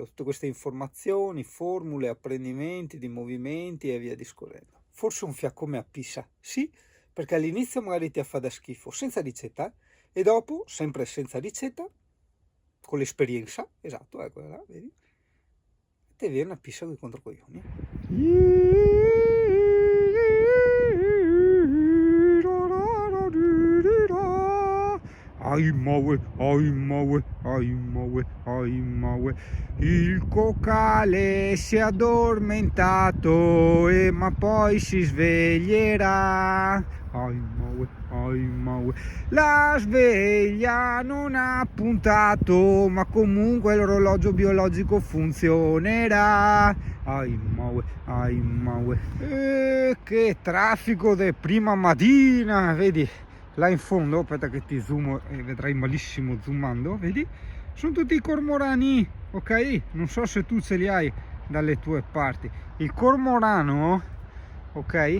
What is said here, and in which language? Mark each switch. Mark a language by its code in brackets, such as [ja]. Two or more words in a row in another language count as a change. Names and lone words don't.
[it] Tutte queste informazioni, formule, apprendimenti di movimenti e via discorrendo. Forse un fiaccome a Pisa, sì, perché all'inizio magari ti fa da schifo, senza ricetta, e dopo, sempre senza ricetta, con l'esperienza, esatto, ecco, là, vedi, te viene una pissa con i controcoglioni. Ai maue, ai maue, ai maue, ai maue. Il cocale si è addormentato, ma poi si sveglierà. Ai maue, ai maue. La sveglia non ha puntato, ma comunque l'orologio biologico funzionerà. Ai maue, ai maue. Che traffico di prima mattina, vedi? Là in fondo, aspetta che ti zoomo e vedrai malissimo zoomando, vedi? Sono tutti i cormorani, ok? Non so se tu ce li hai dalle tue parti. Il cormorano, ok?